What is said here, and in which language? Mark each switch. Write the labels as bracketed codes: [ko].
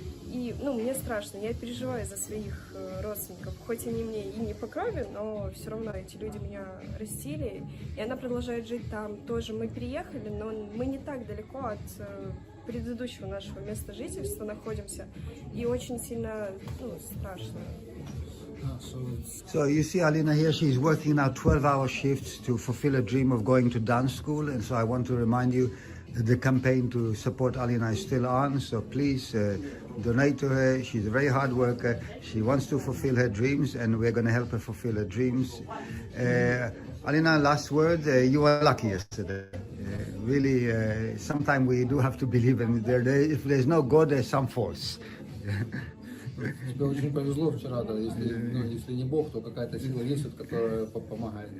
[ru] И, мне страшно, я переживаю за своих родственников, хоть они мне и не по крови, но все равно эти люди меня растили, и она продолжает жить там тоже. Мы переехали, но мы не так далеко от предыдущего нашего места жительства находимся, и очень сильно, страшно. [en] So you see Alina here, she's working now 12-hour shifts to fulfill a dream of going to dance school, and so I want to remind you The campaign to support Alina is still on, so please donate to her. She's a very hard worker. She wants to fulfill her dreams, and we're going to help her fulfill her dreams. Alina, last word. You were lucky yesterday. Really, sometimes we do have to believe in there. If there's no God, there's some force. [ru] Тебе очень повезло вчера, да. Если не Бог, то какая-то сила есть, которая помогает.